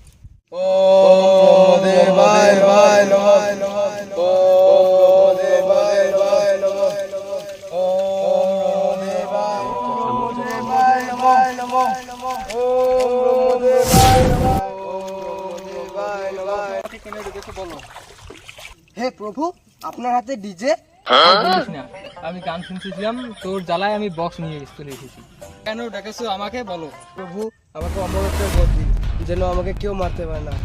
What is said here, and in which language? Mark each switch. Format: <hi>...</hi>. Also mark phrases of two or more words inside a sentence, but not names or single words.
<sa>ওম দেবায় নমঃ, ওম দেবায় নমঃ, ওম দেবায় নমঃ, ওম দেবায় নমঃ।</sa> <bn>হে প্রভু, আপনার হাতে ডিজে? আমি গান শুনতেছিলাম, তোর জ্বালায় আমি বক্স নিয়ে চলে এসেছি। কেন ডেকেছো আমাকে বলো? প্রভু, আমাকে অমরত্বের বর দিন, যেন আমাকে কেউ মারতে পারে না।</bn>